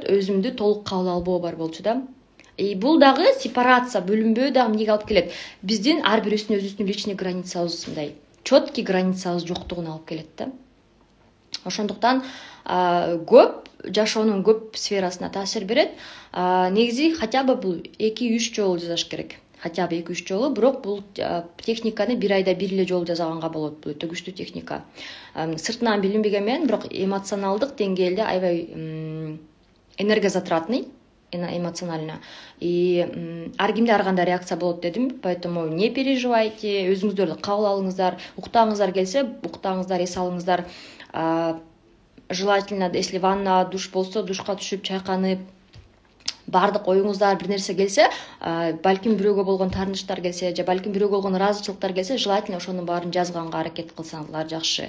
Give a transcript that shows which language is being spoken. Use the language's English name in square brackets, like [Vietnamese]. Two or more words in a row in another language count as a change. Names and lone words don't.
[Kyrgyz] Өзүмдү толук кабыл албоо бар болчу да. Бул дагы сепарация, бөлүнбөө дагы эмнеге алып келет? Биздин ар бирибиздин өзүбүздүн [Russian] личный границабыз, [Kyrgyz] мындай [Russian] четкий границабыз [Kyrgyz] жоктугуна алып келет да. Ошондуктан көп жашоонун көп сферасына таасир берет. Негизи [Russian] хотя бы [Kyrgyz] бул 2-3 жолу жасаш керек. [Russian] Хотя бы [Kyrgyz] 2-3 жолу, бирок бул техниканы бир айда бир эле жолу жасаганга болот. Бул өтө күчтүү техника. Сыртынан билинбеген менен, бирок эмоционалдык деңгээлде аябай [Russian] энергозатратный, эмоционально. [Kyrgyz] Ар кимде ар кандай реакция болот дедим, [Russian] поэтому не переживайте, [Kyrgyz] өзүңүздөрдү кабыл алыңыздар, уктагыңыздар келсе, уктагыңыздар, эс алыңыздар. [Russian] Желательно, если ванна, душ [Kyrgyz] болсо, душка түшүп, чайканып, бардык оюңуздар бир нерсе келсе, балким бирөөгө болгон таарынычтар келсе, же балким бирөөгө болгон ыраазычылыктар келсе, желательно ошонун баарын жазганга аракет кылсаңыздар жакшы.